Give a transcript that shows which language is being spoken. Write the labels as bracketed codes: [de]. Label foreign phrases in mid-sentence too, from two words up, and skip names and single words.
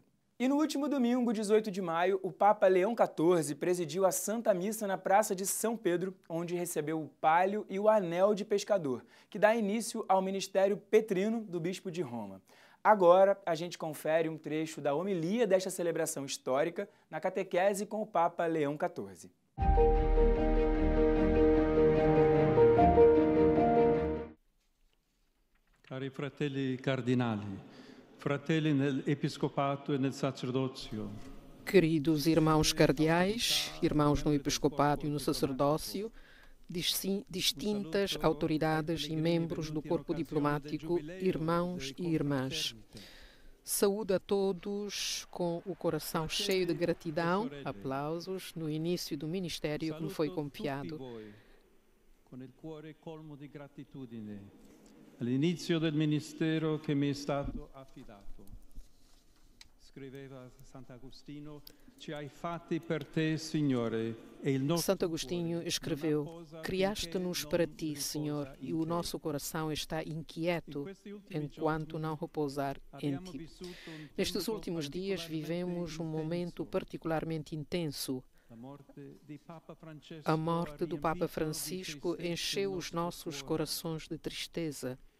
[pt] E no último domingo, 18 de maio, o Papa Leão XIV presidiu a Santa Missa na Praça de São Pedro, onde recebeu o palio e o anel de pescador, que dá início ao ministério petrino do Bispo de Roma. Agora, a gente confere um trecho da homilia desta celebração histórica na catequese com o Papa Leão XIV. [it] Cari fratelli cardinali, fratelli nell'episcopato e nel sacerdozio. [pt] Queridos irmãos cardeais, irmãos no episcopado e no sacerdócio, distintas autoridades e membros do corpo diplomático, irmãos e irmãs. Saúdo a todos com o coração cheio de gratidão, aplausos, no início do ministério que me foi confiado. [it] Com il cuore colmo di gratitudine, all'inizio del ministero che mi è stato affidato. Scriveva Sant'Agostino, ci hai fatti per te, Signore, e il nostro [pt] Santo Agostinho escreveu: Criaste-nos para ti, Senhor, e o nosso coração está inquieto enquanto não repousar em ti. Nestes últimos dias vivemos um momento particularmente intenso. A morte do Papa Francisco encheu os nossos corações de tristeza.